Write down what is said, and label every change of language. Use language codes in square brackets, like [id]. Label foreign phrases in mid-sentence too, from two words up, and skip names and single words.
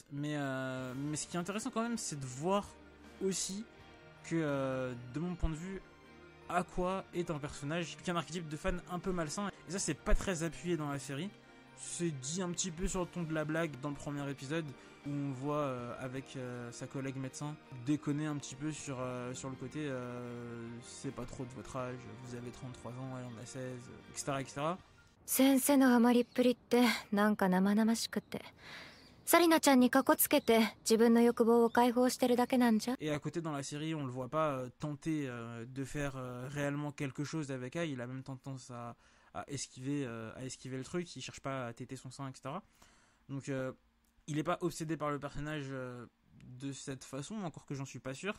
[fr] Mais ce qui est intéressant quand même, c'est de voir aussi que de mon point de vue, Aqua est un personnage qui a un archétype de fan un peu malsain, et ça c'est pas très appuyé dans la série. C'est dit un petit peu sur le ton de la blague dans le premier épisode où on voit avec sa collègue médecin déconner un petit peu sur le côté c'est pas trop de votre âge, vous avez 33 ans, elle en a 16, etc. etc. [ja] 先生のハマりっぷりってなんか生々しくてサリナちゃんにかこつけて自分の欲望を解放してるだけなんじゃ。 [fr] Et à côté dans la série on le voit pas tenter de faire réellement quelque chose avec elle, il a même tendance à esquiver le truc, il cherche pas à téter son sein, etc. Donc il est pas obsédé par le personnage de cette façon, encore que j'en suis pas sûr.